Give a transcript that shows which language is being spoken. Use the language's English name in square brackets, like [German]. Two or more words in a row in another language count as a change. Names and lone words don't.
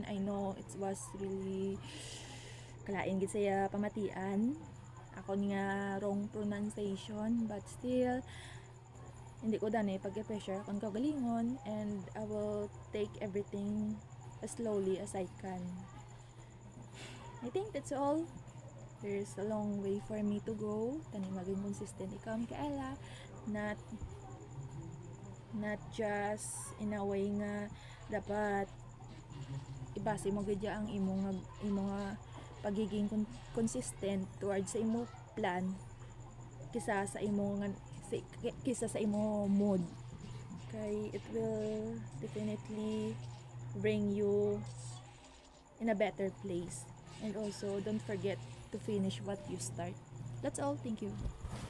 [English] I know it was really [Hiligaynon] kalain gid saya pamatian akon nga [English] wrong pronunciation, but still [Hiligaynon] hindi ko dani pag-pressure akong kagalingon, [English] and I will take everything as slowly as I can. I think that's all. There's a long way for me to go. [Hiligaynon] Tani maging consistent ikaw Micaela, [English] not just in a way [Hiligaynon] nga dapat ibase mo gidya ang imo nga pagiging [English] consistent towards [Hiligaynon] sa imo plan kisa sa imo mood, kay [English] it will definitely bring you in a better place. And also don't forget to finish what you start. That's all. Thank you.